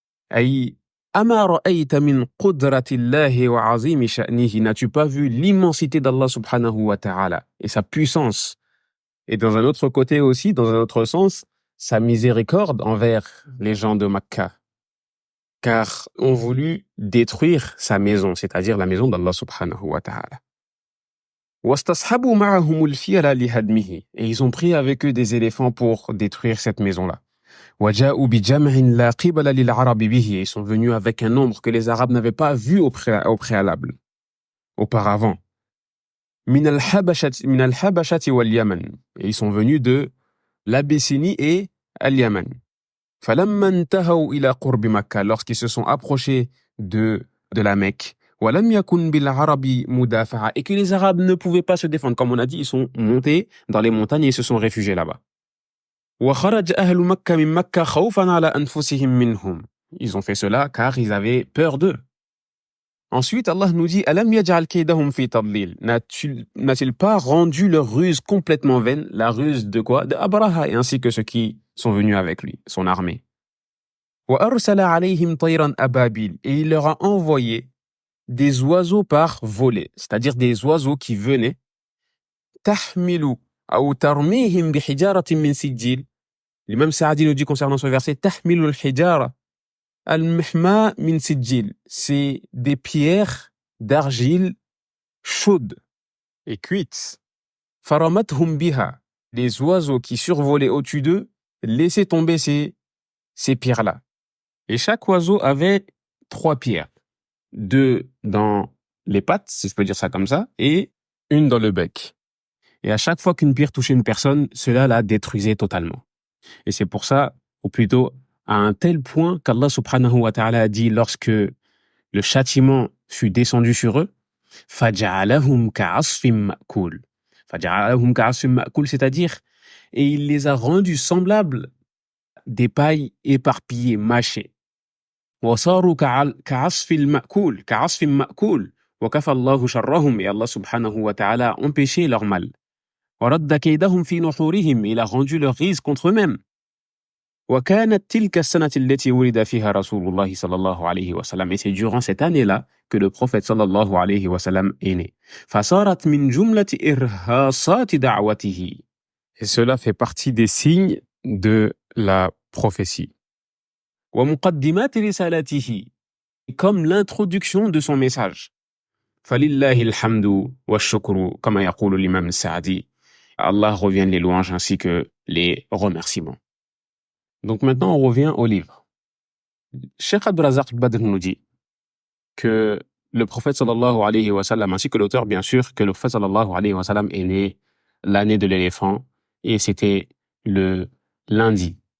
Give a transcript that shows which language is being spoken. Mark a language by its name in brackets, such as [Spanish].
[French] Aïe, [Arabic] ama ra'ayta min qudratillahi wa azimi sha'nihi, [French] n'as-tu pas vu l'immensité d'Allah subhanahu wa ta'ala et sa puissance? Et dans un autre côté aussi, dans un autre sens, sa miséricorde envers les gens de Makkah. Car ont voulu détruire sa maison, c'est-à-dire la maison d'Allah subhanahu wa ta'ala. [Arabic] واستصحبوا معهم الفيل لهدمه. [French] Et ils ont pris avec eux des éléphants pour détruire cette maison-là. [Arabic] وجاءوا بجمع لا قبل للعرب به. [French] Ils sont venus avec un nombre que les Arabes n'avaient pas vu au préalable, auparavant. [Arabic] من الحبشة واليمن. [French] Et ils sont venus de l'Abyssinie et al-Yaman. [Arabic] فلما انتهوا إلى قرب مكة. [French] Lorsqu'ils se sont approchés de la Mecque. [Arabic] ولم يكن بالعرب مدافعة. [French] Et que les Arabes ne pouvaient pas se défendre. Comme on a dit, ils sont montés dans les montagnes et ils se sont réfugiés là-bas. [Arabic] وخرج أهل مكة من مكة خوفا على أنفسهم منهم. [French] Ils ont fait cela car ils avaient peur d'eux. Ensuite, Allah nous dit [Arabic] ألم يجعل كيدهم في تضليل. [French] N'a-t-il pas rendu leur ruse complètement vaine? La ruse de quoi? De Abraha et ainsi que ceux qui sont venus avec lui, son armée. [Arabic] وأرسل عليهم طيرا أبابيل. [French] Et il leur a envoyé des oiseaux par volée, c'est-à-dire des oiseaux qui venaient [Arabic] تحمل أو ترميهم بحجارة من سجيل. [French] L'imam Saadi nous dit concernant ce verset [Arabic] تحمل الحجارة المحماة من سجيل. [French] C'est des pierres d'argile chaudes et cuites. [Arabic] فرمتهم بها. [French] Les oiseaux qui survolaient au-dessus d'eux laissaient tomber ces pierres-là. Et chaque oiseau avait 3 pierres. 2 dans les pattes, si je peux dire ça comme ça, et 1 dans le bec. Et à chaque fois qu'une pierre touchait une personne, cela la détruisait totalement. Et c'est pour ça, ou plutôt à un tel point qu'Allah subhanahu wa ta'ala a dit lorsque le châtiment fut descendu sur eux, [Arabic] فَجَعَلَهُمْ كَعَصْفٍ مَأْكُولٍ. فَجَعَلَهُمْ كَعَصْفٍ مَأْكُولٍ, [French] c'est-à-dire, et il les a rendus semblables des pailles éparpillées, mâchées. [Arabic] وصاروا كعصف المأكول كعصف مأكول وكفى الله شرهم. [French] Et Allah subhanahu wa ta'ala a empêché leur mal. [Arabic] ورد كيدهم في نحورهم. [French] Il a rendu leur rise contre eux-mêmes. [Arabic] وكانت تلك السنة التي ولد فيها رسول الله صلى الله عليه وسلم. [French] Et c'est durant cette année-là que le prophète صلى الله عليه وسلم est né. [Arabic] فصارت من جملة إرهاصات دعوته. [French] Et cela fait partie des signes de la prophétie. [Arabic] ومقدمات رسالته. [French] Comme l'introduction de son message. [Arabic] فلله الحمد والشكر كما يقول الإمام السعدي. [French] Allah revient les louanges ainsi que les remerciements. Donc maintenant on revient au livre. Cheikh Abdul-Razak Badr nous dit que le prophète sallallahu alayhi wa sallam, ainsi que l'auteur bien sûr, que le prophète sallallahu alayhi wa sallam est né l'année de l'éléphant et c'était le lundi.